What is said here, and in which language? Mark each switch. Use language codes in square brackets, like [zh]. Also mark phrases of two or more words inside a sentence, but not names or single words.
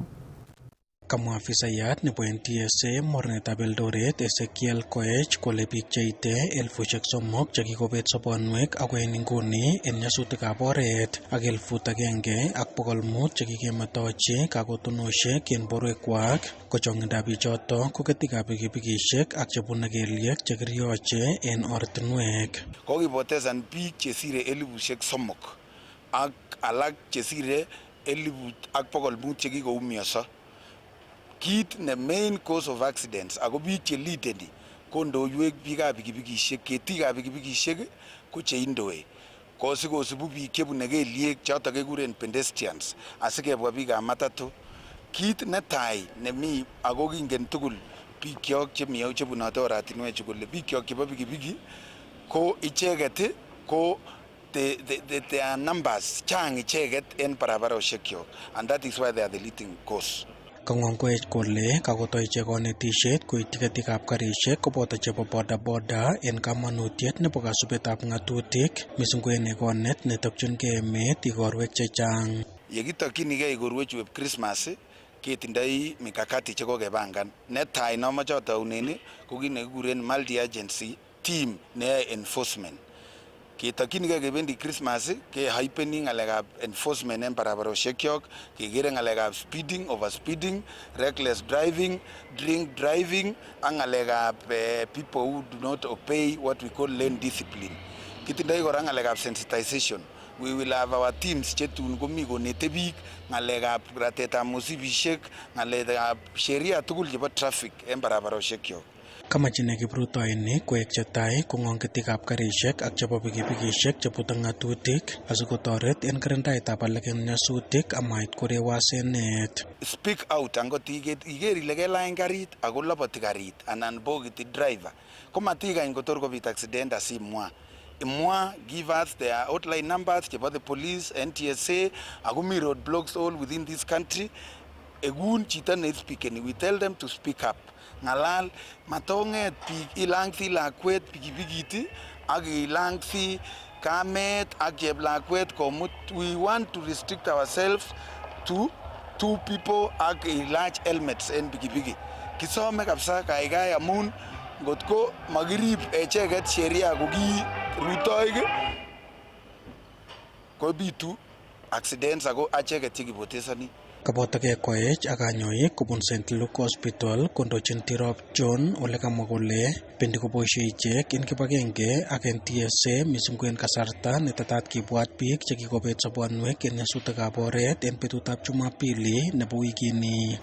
[kln] Kamwa afisayat nebo NTSA mornetab Eldoret Ezekiel Koech kole biik cheite 3,000 chekikobet sobonwek ako en inguni en nyasutikab oret ak 1,500 chekikemetochi kakotonosiek en borwekwak ko chong'indab bichoto ko ketikab pikipikishek ak chebune kelyek chekiryoche en ortinwek. Kokipotesan biik chesire 3,000 ak alak chesire 1,500 chekikoumianso. Kit ne [en] main cause of accidents [kln] ako biik che leadeni ko ndoiwek biikab pikipikishek, ketikab pikipikishek ko cheindoi. Kosibu biik chebune kelyek chotok kekuren pedestrians asikebwa biikab matatu. Kit netai nemi ako kingen tugul biikyok chebunote oratinwechu kole biikyok chebo pikipiki ko icheket ko [en] they are numbers, [kln] chang icheket en barabaroshekyok, [en] and that is why they are the leading cause. [kln] Kong'ong'wech kole kakotoi ichek konetisiet koityi ketikab karishek koboto chebo bodaboda en kamanutiet nebo kasubetab ng'atutik missing ko en egonet netokchingei emet igorwek chechang. Yekitokyinigei igorwechu eb Christmas ketindoi mikakati chekokepangan. Netai nomoche ataunen ko kit nekikuren multi agency team neyoe enforcement. Ketokyinigei kebendi Christmas kehypeni ng'alekab enforcement en barabaroshekyok, kekere ng'alekab [en] speeding, overspeeding, reckless driving, drink driving [kln] ak ng'alekab [en] people who do not obey what we call lane discipline. [kln] Kitindoi kora ng'alekab sensitization. [en] We will have our teams [kln] chetun komi konete biik ng'alekab ratetab mosibishek, ng'alekab sheria tugul chebo traffic en barabaroshekyok. Kamachine kiprutoinik koek chetai kong'ong ketikab karishek ak chebo pikipikishek chebute ng'atutik asikotoret en kirindaetab alak en nyasutik amait korew asenet. [en] Speak out [kln] angot iker ile kelany karit ako loboti karit anan bokiti driver komatikany kotor kobit accident asimwa. Imwa, [en] give us their hotline numbers chebo the police, NTSA, [kln] ako mi [en] road blocks all within this country. [kln] Egun chito ne speakeni, [en] we tell them to speak up. [kln] Ng'alal, matonget biik ilang'si lakwet pikipikit ak ilang'si kamet ak cheplakwet komut. [en] We want to restrict ourselves to 2 people [kln] ak ilach helmets en pikipiki. Kisome kabisa kaikai amun ngotko makirib echeket sheria ko ki rutoik kobitu accidents ako acheket chekipotesani. Kabotokei Koech ak kanyoik kobun St. Luke Hospital kondochin Tirop John ole kamwa kole bendi koboisie ichek en kibagenge ak NTSA missing ko en kasarta netetat kibwat biik chekikobet sobonwek en nyasutikab oret en betutab Jumapili nebo wikini.